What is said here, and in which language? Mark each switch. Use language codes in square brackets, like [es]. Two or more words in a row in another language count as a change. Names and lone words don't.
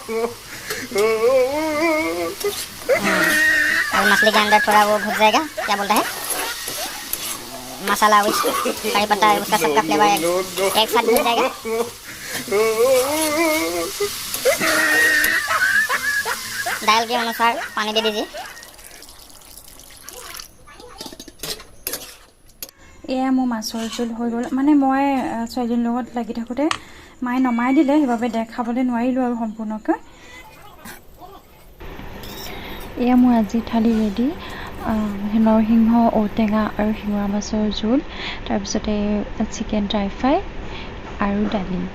[hi] और मछली के अंदर थोड़ा वो घुस जाएगा, क्या बोलता है मसाला, कड़ी पत्ता उसका सबका फ्लेवर एक साथ घुस जाएगा। दाल के अनुसार पानी दे दीजिए। [as] এয়া মোৰ মাছৰ জোল হৈ গ'ল। মানে মই ছোৱালীজনীৰ লগত লাগি থাকোঁতে মায়ে নমাই দিলে, সেইবাবে দেখাবলৈ নোৱাৰিলোঁ আৰু সম্পূৰ্ণকৈ। এয়া মোৰ আজি থালি ৰেডি, নৰসিংহ, ঔটেঙা আৰু শিঙৰা মাছৰ জোল, তাৰপিছতে চিকেন ড্ৰাই ফ্ৰাই আৰু দালি।